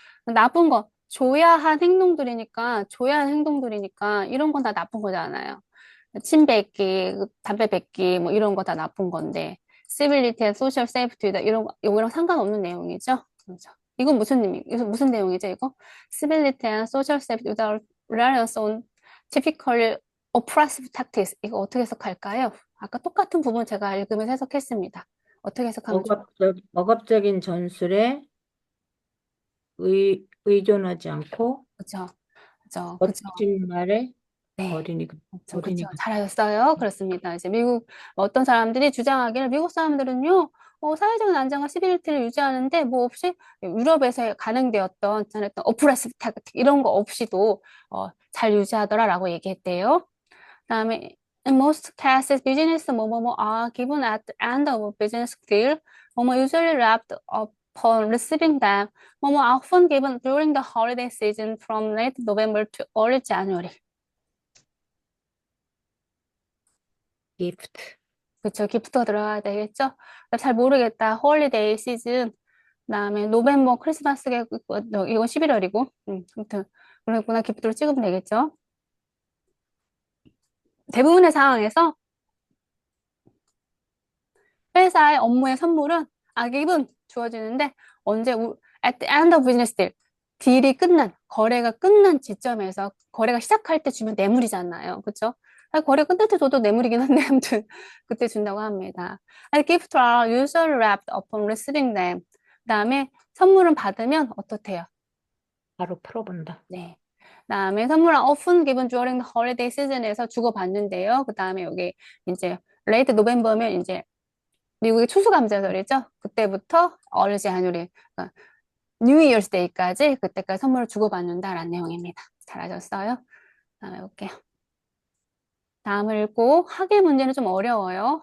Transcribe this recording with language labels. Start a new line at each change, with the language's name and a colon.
Korean: 나쁜 거, 조야한 행동들이니까 이런 건 다 나쁜 거잖아요. 침 뱉기, 담배 뱉기, 뭐 이런 거 다 나쁜 건데,
English: civility and social safety
Korean: 이거랑 상관없는 내용이죠. 그렇죠. 이건 무슨 내용이죠, 이거?
English: Civility and social safety without reliance on typically oppressive tactics.
Korean: 이거 어떻게 해석할까요? 아까 똑같은 부분 제가 읽으면서 해석했습니다. 어떻게 해석하면 좋을까요? 억압적인 전술에 의존하지 않고 그죠. 거친 말에 네. 어린이가 잘하셨어요. 그렇습니다. 이제 미국 어떤 사람들이 주장하기를 미국 사람들은요, 사회적인 안정과 시빌리티를 유지하는데 뭐 없이 유럽에서 가능되었던 오프레시브 택틱 이런 거 없이도 잘 유지하더라라고 얘기했대요. 그다음에
English: in most cases, business
Korean: 뭐뭐뭐
English: are given at the end of a business deal.
Korean: 뭐뭐
English: usually wrapped upon receiving them. 뭐뭐 often given during the holiday season from late November to early January. gift.
Korean: 그쵸, 기프트가 들어가야 되겠죠? 잘 모르겠다. 홀리데이 시즌. 그다음에 노벰버 크리스마스가 이건 11월이고. 아무튼 그랬구나. 기프트로 찍으면 되겠죠? 대부분의 상황에서 회사의 업무의 선물은 기분 주어지는데 언제
English: at the end of business deal
Korean: 거래가 끝난 지점에서 거래가 시작할 때 주면 뇌물이잖아요. 그렇죠? 거래 끝날 때 줘도 뇌물이긴 한데 아무튼 그때 준다고 합니다.
English: Gifts are usually wrapped upon receiving them.
Korean: 그다음에 선물은 받으면 어떻대요? 바로 풀어본다. 네. 그다음에 선물은
English: often given during the holiday season
Korean: 에서 주고받는데요. 그다음에 여기 이제 late November면 이제 미국의 추수감사절이죠. 그때부터
English: early January,
Korean: 그러니까 New Year's Day까지 그때까지 선물을 주고받는다라는 내용입니다. 잘하셨어요? 다음에 볼게요. 다음을 읽고 학예 문제는 좀 어려워요.